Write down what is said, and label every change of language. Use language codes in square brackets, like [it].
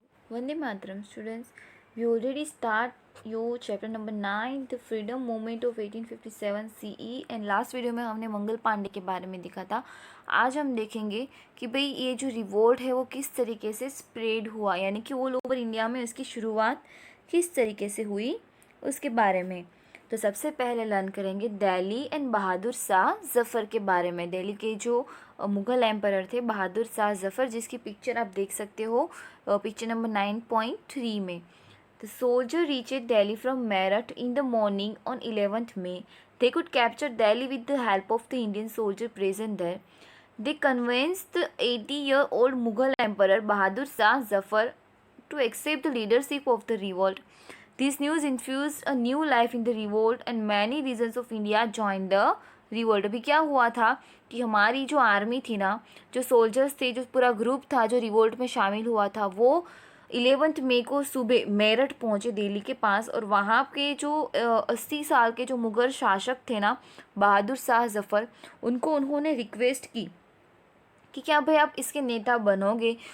[en] Vande Mataram, students. We already start your chapter number 9, the freedom movement of 1857 CE, and last [hi] video में हमने मंगल पांडे के बारे में देखा था. आज हम देखेंगे कि भाई ये जो रिवोल्ट है वो किस तरीके से स्प्रेड हुआ, यानी कि ऑल ओवर इंडिया में इसकी शुरुआत किस तरीके से हुई उसके बारे में. तो सबसे पहले लर्न करेंगे दिल्ली एंड बहादुर शाह जफ़र के बारे में. दिल्ली के जो मुग़ल एम्परर थे बहादुर शाह जफ़र, जिसकी पिक्चर आप देख सकते हो पिक्चर नंबर 9.3 में. [en] The soldier reached Delhi from Meerut in the morning on 11th May. They could capture Delhi with the help of the Indian soldier present there. They convinced the 80-year-old Mughal emperor Bahadur Shah Zafar to accept the leadership of the revolt. This news infused a new life in the revolt and many regions of India joined the revolt. [hi] अभी क्या हुआ था कि हमारी जो army थी ना, जो सोल्जर्स थे, जो पूरा ग्रुप था जो रिवोल्ट में शामिल हुआ था, वो 11 मई को सुबह मेरठ पहुंचे दिल्ली के पास. और वहाँ के जो 80 साल के जो मुग़ल शासक थे ना बहादुर शाह जफ़र, उनको उन्होंने रिक्वेस्ट की कि क्या भाई आप इसके नेता बनोगे.